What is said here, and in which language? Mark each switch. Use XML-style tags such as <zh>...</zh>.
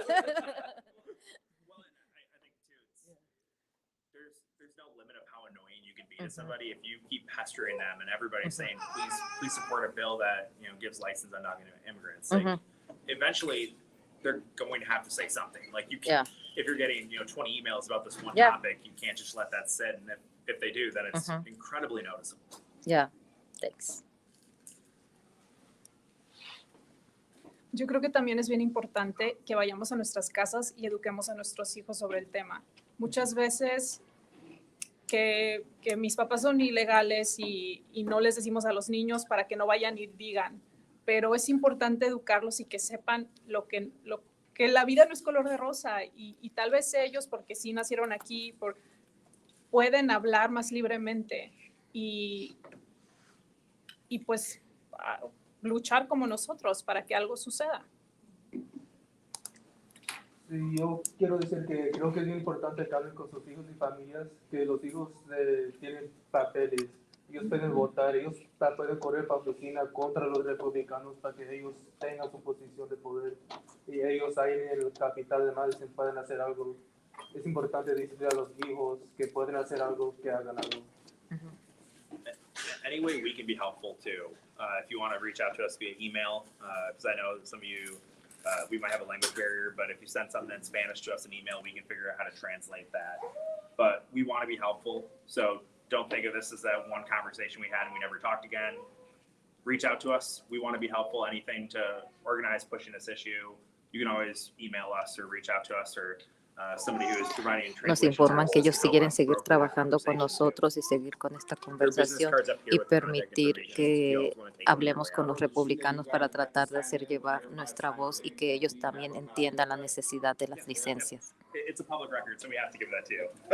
<en>Well, and I think too, there's no limit of how annoying you can be to somebody if you keep pestering them and everybody's saying, please support a bill that gives license undocumented immigrants. Like, eventually, they're going to have to say something. Like you can't, if you're getting 20 emails about this one topic, you can't just let that sit. And if they do, then it's incredibly noticeable. Yeah, thanks.</en> <es>yo creo que también es bien importante que vayamos a nuestras casas y eduquemos a nuestros hijos sobre el tema. Muchas veces que mis papás son ilegales y no les decimos a los niños para que no vayan y digan, pero es importante educarlos y que sepan que la vida no es color de rosa y tal vez ellos, porque sí nacieron aquí, pueden hablar más libremente y pues luchar como nosotros para que algo suceda. Sí, yo quiero decir que creo que es bien importante que hablen con sus hijos y familias, que los hijos tienen papeles, ellos pueden votar, ellos pueden correr para la oficina contra los republicanos para que ellos tengan su posición de poder y ellos ahí en el capital de Madison pueden hacer algo. Es importante decirle a los hijos que pueden hacer algo, que hagan algo.</es> <en>Any way we can be helpful too. If you want to reach out to us via email, because I know some of you, we might have a language barrier, but if you send something in Spanish to us in email, we can figure out how to translate that. But we want to be helpful, so don't think of this as that one conversation we had and we never talked again. Reach out to us. We want to be helpful. Anything to organize pushing this issue, you can always email us or reach out to us or somebody who is providing translation.</en> <es>Nos informan que ellos quieren seguir trabajando con nosotros y seguir con esta conversación y permitir que hablemos con los republicanos para tratar de hacer llevar nuestra voz y que ellos también entiendan la necesidad de las licencias.</es> <en>It's a public record, so we have to give that to you.</en>